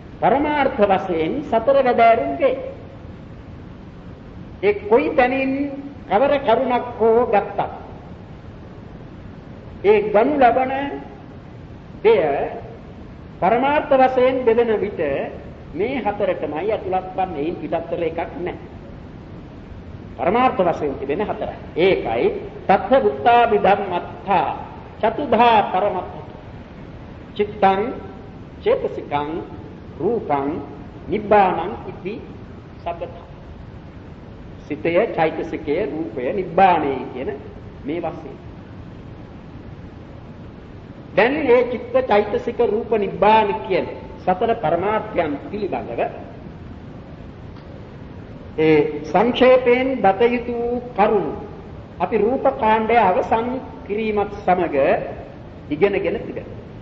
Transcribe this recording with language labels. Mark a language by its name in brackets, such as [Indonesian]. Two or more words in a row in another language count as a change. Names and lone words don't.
[Sinhala] පරමාර්ථ වශයෙන් සතර වැදෑරුම්ගේ ඒ කොයි තැනින් කවර කරුණක් හෝ ගත්තා. ඒ ගනු ලබන දෙය පරමාර්ථ වශයෙන් බෙදෙන විට මේ හතරටමයි ඇතුළත් වන්නේ. ඒ පිටතර එකක් නැහැ. පරමාර්ථ වශයෙන් තිබෙන හතරයි. [Pali] ඒකයි තත්ථ බුත්තාභි ධම්මත්තා චතුධා පරමත්ත. චිත්තං චේතසිකං රූපං නිබ්බානං ඉති සබ්බත. [Sinhala] සිතය, චෛතසිකය, රූපය, නිබ්බාණය කියන මේ වශයෙන්. දැන් මේ චිත්ත, චෛතසික, රූප, නිබ්බාන කියන සතර පරමාර්ථයන් පිළිබඳව ඒ සංක්ෂේපයෙන් දත යුතු කරුණු අපි රූප කාණ්ඩය අවසන් කිරීමත් සමග ඉගෙනගෙන තිබෙනවා.